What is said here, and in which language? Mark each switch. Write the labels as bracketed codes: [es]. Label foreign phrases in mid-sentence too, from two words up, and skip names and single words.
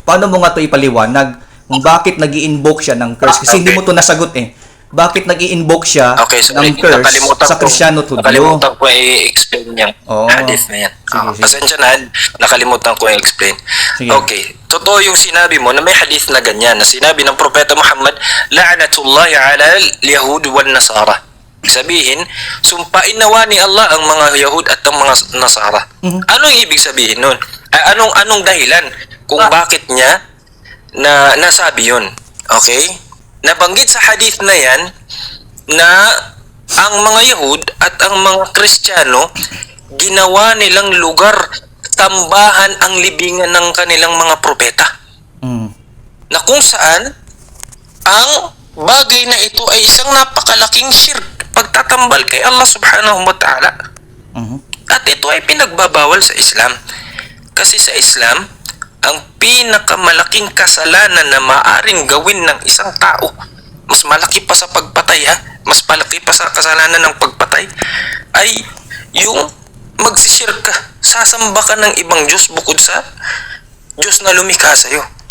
[tl] Paano mo nga ito ipaliwanag kung bakit nag-i-invoke siya ng curse? Kasi hindi mo ito nasagot Bakit nag-i-invoke siya ng curse sa Kristiyano at Hudyo? Nakalimutan ko i-explain yung hadith na yan. Sige. Pasensya na, nakalimutan ko i-explain. Sige. Okay. Totoo yung sinabi mo na may hadith na ganyan, na sinabi ng Propeta Muhammad, [ar] لعنة الله على اليهود والنصارى. [tl] Sabihin, sumpain nawa ni Allah ang mga Yahud at ang mga Nasara. Anong ibig sabihin nun? Anong dahilan kung bakit niya na nasabi yun? Okay? Nabanggit sa hadith na yan na ang mga Yahud at ang mga Kristiyano, ginawa nilang lugar, tambahan ang libingan ng kanilang mga propeta. Na kung saan ang bagay na ito ay isang napakalaking shirk, pagtatambal kay Allah [ar] سبحانه وتعالى. [tl] At ito ay pinagbabawal sa Islam. Kasi sa Islam, ang pinakamalaking kasalanan na maaring gawin ng isang tao, mas malaki pa sa pagpatay mas malaki pa sa kasalanan ng pagpatay, ay yung magsishirk ka, sasamba ka ng ibang Diyos bukod sa Diyos na lumikha sa'yo.